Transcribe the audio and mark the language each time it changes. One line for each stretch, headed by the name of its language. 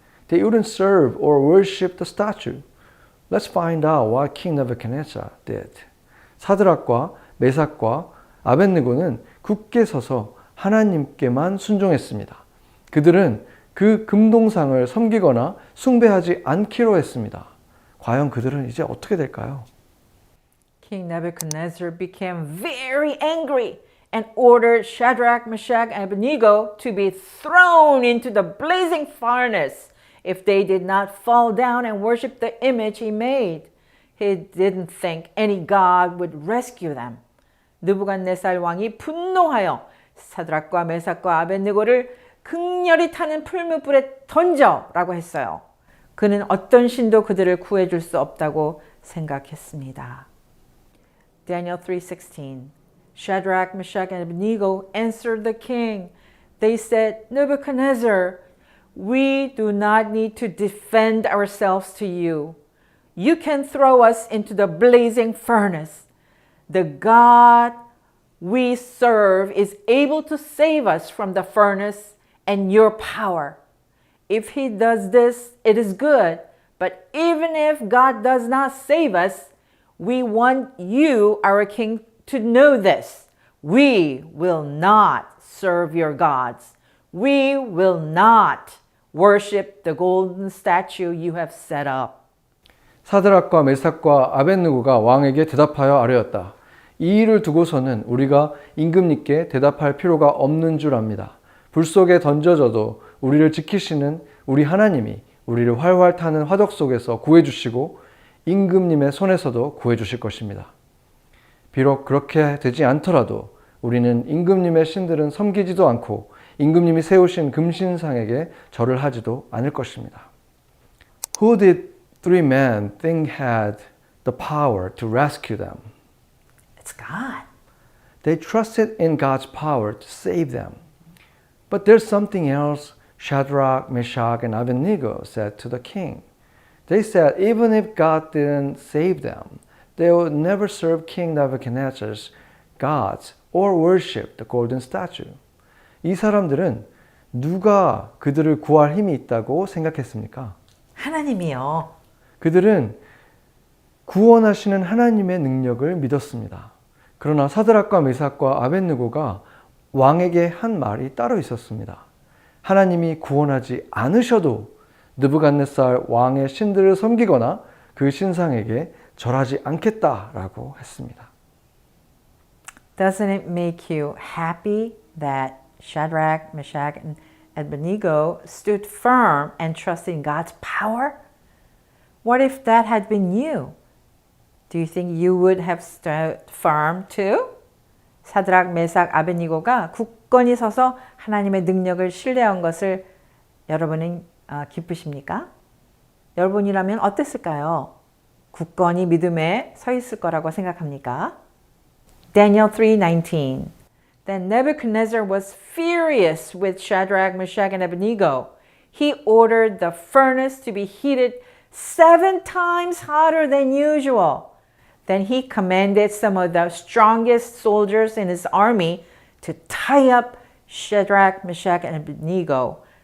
English: They wouldn't serve or worship the statue. Let's find out what King Nebuchadnezzar did.
Korean: 사드락과 메삭과 아벳느고는 굳게 서서 하나님께만 순종했습니다. 그들은 그 금동상을 섬기거나 숭배하지 않기로 했습니다. 과연 그들은 이제 어떻게 될까요?
English: King Nebuchadnezzar became very angry and ordered Shadrach, Meshach, and Abednego to be thrown into the blazing furnace if they did not fall down and worship the image he made. He didn't think any god would rescue them.
Korean: 느부갓네살 왕이 분노하여 사드락과 메삭과 아벳느고를 극렬히 타는 풀무불에 던져라고 했어요. 그는 어떤 신도 그들을 구해줄 수 없다고 생각했습니다.
English: Daniel 3:16. Shadrach, Meshach, and Abednego answered the king. They said, "Nebuchadnezzar, we do not need to defend ourselves to you. You can throw us into the blazing furnace. The God we serve is able to save us from the furnace and your power. If he does this, it is good. But even if God does not save us, we want you, our king, to know this. We will not serve your gods. We will not worship the golden statue you have set up."
Korean: 사드락과 메삭과 아벳느고가 왕에게 대답하여 아뢰었다. 이 일을 두고서는 우리가 임금님께 대답할 필요가 없는 줄 압니다. 불 속에 던져져도 우리를 지키시는 우리 하나님이 우리를 활활 타는 화덕 속에서 구해주시고 임금님의 손에서도 구해주실 것입니다. 비록 그렇게 되지 않더라도 우리는 임금님의 신들은 섬기지도 않고 임금님이 세우신 금신상에게 절을 하지도 않을 것입니다.
English: Who did three men think had the power to rescue them? That's God. They trusted in God's power to save them. But there's something else Shadrach, Meshach, and Abednego said to the king. They said even if God didn't save them, they would never serve King Nebuchadnezzar's gods or worship the golden statue.
Korean: 이 사람들은 누가 그들을 구할 힘이 있다고 생각했습니까? 하나님이요. 그들은 구원하시는 하나님의 능력을 믿었습니다. 그러나 사드락과 메삭과 아벳느고가 왕에게 한 말이 따로 있었습니다. 하나님이 구원하지 않으셔도 느부갓네살 왕의 신들을 섬기거나 그 신상에게 절하지 않겠다라고 했습니다.
English: Doesn't it make you happy that Shadrach, Meshach, and Abednego stood firm and trusted in God's power? What if that had been you? Do you think you would have stood firm too?
Korean: 사드락, 메삭, 아벳니고가 굳건히 서서 하나님의 능력을 신뢰한 것을 여러분은 기쁘십니까? 여러분이라면 어땠을까요? 굳건히 믿음에 서 있을 거라고 생각합니까?
English: Daniel 3:19. Then Nebuchadnezzar was furious with Shadrach, Meshach, and Abednego. He ordered the furnace to be heated 7 times hotter than usual. Then he commanded some of the strongest soldiers in his army to tie up Shadrach, Meshach, and Abednego.